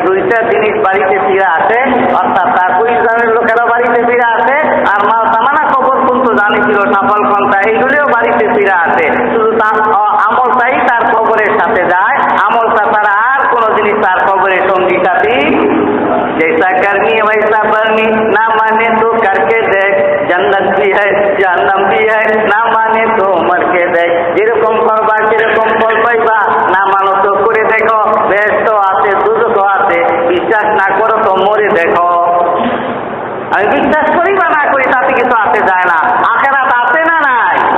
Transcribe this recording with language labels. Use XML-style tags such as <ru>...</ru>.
<bn>দুইটা জিনিস বাড়িতে ফিরে আসে, অর্থাৎ তার পরিবারের লোকেরা বাড়িতে ফিরে আসে, আর মাল তামানা কবর পর্যন্ত জানিছিল সফল ঘন্টা, এইগুলিও বাড়িতে ফিরে আসে। শুধু তার আমলটাই তার কবরের সাথে যায়, আমলটা তারা আর কোনো জিনিস তার কবরের সঙ্গী সাথী।</bn> <hi>जैसा करनी वैसा भरनी, ना माने तो करके देख, जन्नत भी है जहन्नम भी है, ना माने तो मर के देख।</hi> <bn>যেরকম করবা সেরকম ফল পাইবা, না মানো তো করে দেখো, বেহেশত আছে দুজখও আছে, বিশ্বাস না করো তো মরে দেখো। আমি বিশ্বাস করি বা না করি তাতে কিছু আসে যায় না, আখিরাত আছে না নাই?</bn>